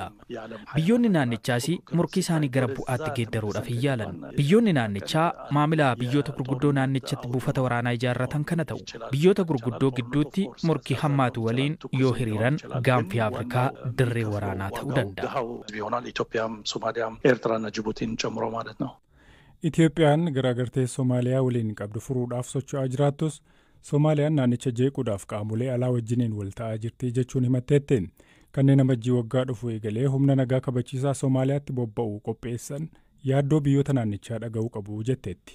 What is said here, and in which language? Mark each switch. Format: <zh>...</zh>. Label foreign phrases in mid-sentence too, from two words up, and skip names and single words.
<om>Biyyoonni naannichaas morkii isaanii gara bu'aatti geeddaruudhaaf hin yaalan. Biyyoonni naannichaa maamila biyyoota gurguddoo naannichatti buufata waraanaa ijaarratan kana ta'u. Biyyoota gurguddoo gidduutti morkii hammaatu waliin yoo hiriiran gaanfi Afrikaa dirree waraanaa ta'uu danda'a.</om> <am>ኢትዮጵያም ሶማሊያም ኤርትራና ጅቡቲን ጨምሮ ማለት ነው።</am> <om>Itoophiyaan garaagartee Somaaliyaa waliin qabdu furuudhaaf socho'aa jiraattus Somaaliyaan naannicha jeequudhaaf qaamolee alaa wajjiniin wal ta'aa jirti jechuun himatteetti. kanneen amajjii waggaa dhufu eegalee humna nagaa kabachiisaa Somaaliyaatti bobba'u qopheessan yaaddoo biyyoota naannichaa dhaga'uu qabu jetteetti.</om>